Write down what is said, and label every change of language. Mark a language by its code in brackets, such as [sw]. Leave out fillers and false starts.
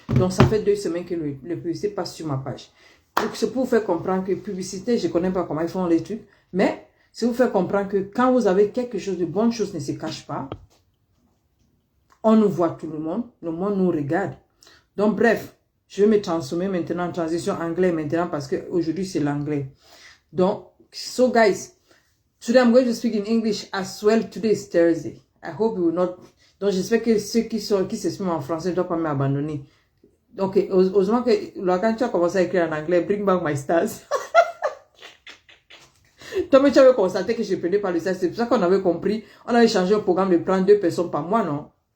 [fr] Donc, ça fait 2 semaines que la publicité passe sur ma page. Donc, c'est pour vous faire comprendre que publicité, je ne connais pas comment ils font les trucs. Mais, c'est pour vous faire comprendre que quand vous avez quelque chose de bonne chose ne se cache pas. On nous voit tout le monde nous regarde. Donc, bref, je vais me transformer maintenant en transition anglais maintenant parce qu'aujourd'hui, c'est l'anglais. [en] Donc, so guys, today I'm going to speak in English as well. Today is Thursday. I hope you will not... [fr] Donc, j'espère que ceux qui s'expriment en français ne doivent pas m'abandonner. Donc, heureusement que quand tu as commencé à écrire en anglais, [en] bring back my stars. [fr] Toi, mais tu avais constaté que je ne prenais pas le stars. C'est pour ça qu'on avait compris. On avait changé le programme de prendre 2 personnes par mois, non?